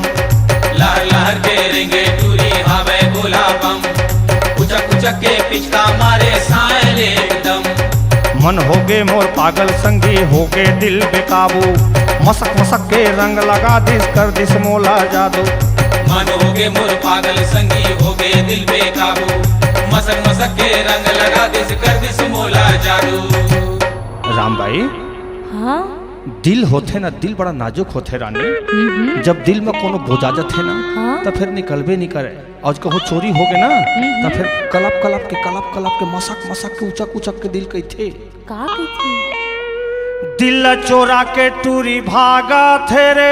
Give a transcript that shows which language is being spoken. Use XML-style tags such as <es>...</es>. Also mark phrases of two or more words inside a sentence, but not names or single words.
<hne>लहर लहर के रेंगे टूरी हवे गोला बम उचक उचक के पिचका मारे साले एकदम। मन होगे मोर पागल संगी होगे दिल बेकाबू मसक मसक के रंग लगा दिस कर दिस मोला जादू। मन होगे मोर पागल संगी होगे दिल बेकाबू मसक मसक के रंग लगा दिस कर दिस मोला जादू। राम भाई हाँ दिल होते ना दिल बड़ा नाजुक होते रानी। जब दिल में कोनो बोजाजत है ना हाँ? तो फिर निकलबे नहीं करे और कहो चोरी हो गए ना तो फिर कलप कलप के मसक मसक के उचक उचक के दिल कही थे का कहती दिल चोरा के टूरी भागा थे रे।</hne>